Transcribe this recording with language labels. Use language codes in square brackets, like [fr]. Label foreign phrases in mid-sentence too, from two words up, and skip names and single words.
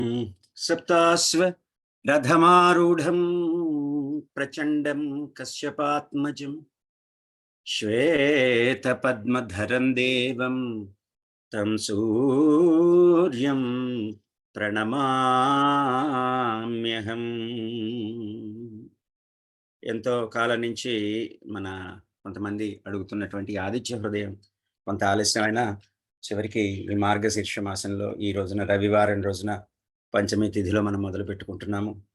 [sa] सप्तास्व रथमारूढ़ं प्रचंडं कश्यपात्मजं श्वेतपद्मधरं देवं तं सूर्यं ప్రణమామ్యహం. [te] ఎంతో కాలం నుంచి మన కొంతమంది అడుగుతున్నటువంటి ఆదిత్య హృదయం కొంత ఆలస్యమైన చివరికి ఈ మార్గశీర్ష మాసంలో ఈ రోజున రవివారం రోజున పంచమి తిథిలో మనం మొదలు పెట్టుకుంటున్నాము.